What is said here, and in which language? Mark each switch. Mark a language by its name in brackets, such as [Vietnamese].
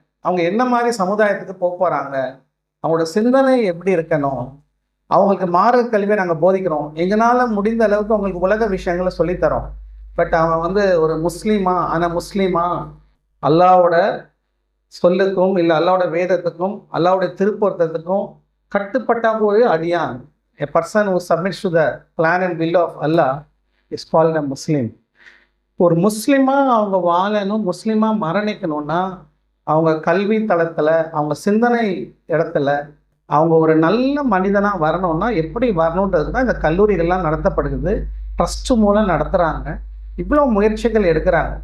[Tamil] அவங்க என்ன மாதிரி சமுதாயத்துக்கு போகிறாங்க, அவங்களோட சிந்தனை எப்படி இருக்கணும், அவங்களுக்கு மார்க்க கல்வியை நாங்கள் போதிக்கிறோம். எங்களால் முடிந்த அளவுக்கு அவங்களுக்கு உலக விஷயங்களை சொல்லித்தரோம். பட் அவன் ஒரு முஸ்லீமா, ஆனால் முஸ்லீமா அல்லாவோட சொல்லுக்கும் இல்லை அல்லாவோட வேதத்துக்கும் அல்லாவுடைய திருப்பொருத்தத்துக்கும் கட்டுப்பட்ட ஒரு அடியான். [English] A person who submits to the plan and will of Allah is called a Muslim. [Tamil] ஒரு முஸ்லீமாக அவங்க வாழணும், முஸ்லீமாக மரணிக்கணும்னா அவங்க கல்வி தளத்தில், அவங்க சிந்தனை இடத்துல அவங்க ஒரு நல்ல மனிதனாக வரணும்னா எப்படி வரணுன்றது தான் இந்த கல்லூரிகள்லாம் நடத்தப்படுகிறது. ட்ரஸ்ட்டு மூலம் நடத்துகிறாங்க. இவ்வளோ முயற்சிகள் எடுக்கிறாங்க.